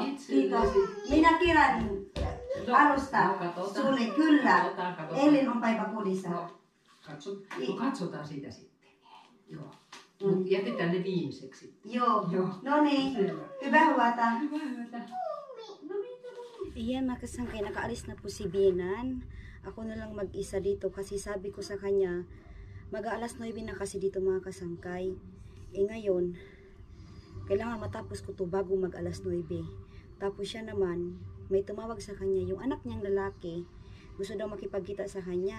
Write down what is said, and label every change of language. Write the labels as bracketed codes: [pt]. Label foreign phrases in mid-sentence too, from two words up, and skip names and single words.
[fi] itsellesi. kiitos. Minä kirjan alusta katsotaan. sulle. Kyllä. Katsotaan. Eilen on päivä kodissa. No, katsotaan sitä sitten. Joo. Mut jätetään ne viimeiseksi sitten. Joo. Joo. No niin. Hyvää huolta. Hyvää yötä. [tl] Ayan mga kasangkay, nakaalis na po si Binan. Ako na lang mag-isa dito kasi sabi ko sa kanya, mag-aalas 9 na kasi dito mga kasangkay. Eh ngayon, kailangan matapos ko to bago mag-alas 9. Tapos siya naman, may tumawag sa kanya, yung anak niyang lalaki, gusto daw makipagkita sa kanya.